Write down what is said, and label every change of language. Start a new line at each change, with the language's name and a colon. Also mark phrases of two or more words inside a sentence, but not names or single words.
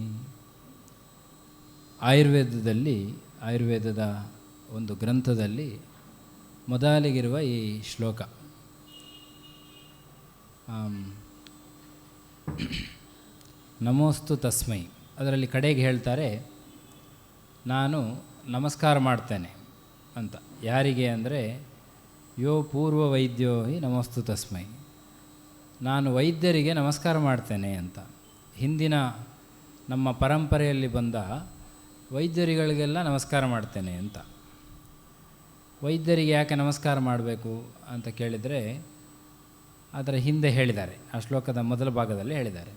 Kannada: ಆಯುರ್ವೇದದ ಒಂದು ಗ್ರಂಥದಲ್ಲಿ ಮೊದಲಿಗಿರುವ ಈ ಶ್ಲೋಕ
Sanskrit: ನಮೋಸ್ತು ತಸ್ಮೈ.
Kannada: ಅದರಲ್ಲಿ ಕಡೆಗೆ ಹೇಳ್ತಾರೆ, ನಾನು ನಮಸ್ಕಾರ ಮಾಡ್ತೇನೆ ಅಂತ. ಯಾರಿಗೆ ಅಂದರೆ
Sanskrit: ಯೋ ಪೂರ್ವ ವೈದ್ಯೋ ಹಿ ನಮೋಸ್ತು ತಸ್ಮೈ.
Kannada: ನಾನು ವೈದ್ಯರಿಗೆ ನಮಸ್ಕಾರ ಮಾಡ್ತೇನೆ ಅಂತ. ಹಿಂದಿನ ನಮ್ಮ ಪರಂಪರೆಯಲ್ಲಿ ಬಂದ ವೈದ್ಯರುಗಳಿಗೆಲ್ಲ ನಮಸ್ಕಾರ ಮಾಡ್ತೇನೆ ಅಂತ. ವೈದ್ಯರಿಗೆ ಯಾಕೆ ನಮಸ್ಕಾರ ಮಾಡಬೇಕು ಅಂತ ಕೇಳಿದರೆ ಅದರ ಹಿಂದೆ ಹೇಳಿದ್ದಾರೆ, ಆ ಶ್ಲೋಕದ ಮೊದಲ ಭಾಗದಲ್ಲಿ ಹೇಳಿದ್ದಾರೆ.